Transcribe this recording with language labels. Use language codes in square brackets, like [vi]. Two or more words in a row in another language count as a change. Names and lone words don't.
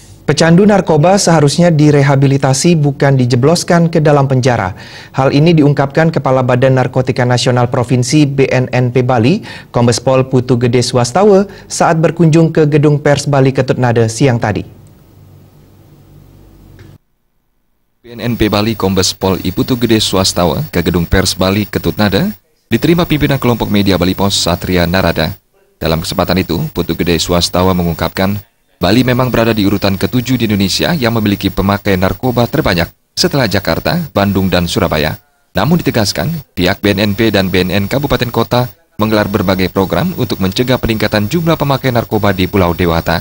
[id] Pecandu narkoba seharusnya direhabilitasi bukan dijebloskan ke dalam penjara. Hal ini diungkapkan Kepala Badan Narkotika Nasional Provinsi BNNP Bali, Kombes Pol Putu Gede Swastawa saat berkunjung ke Gedung Pers Bali Ketut Nada siang tadi. BNNP Bali Kombes Pol Putu Gede Swastawa ke Gedung Pers Bali Ketut Nada diterima pimpinan kelompok media Bali Pos Satria Narada. Dalam kesempatan itu, Putu Gede Swastawa mengungkapkan Bali memang berada di urutan ke-7 di Indonesia yang memiliki pemakai narkoba terbanyak setelah Jakarta, Bandung, dan Surabaya. Namun ditegaskan, pihak BNNP dan BNN Kabupaten Kota menggelar berbagai program untuk mencegah peningkatan jumlah pemakai narkoba di Pulau Dewata.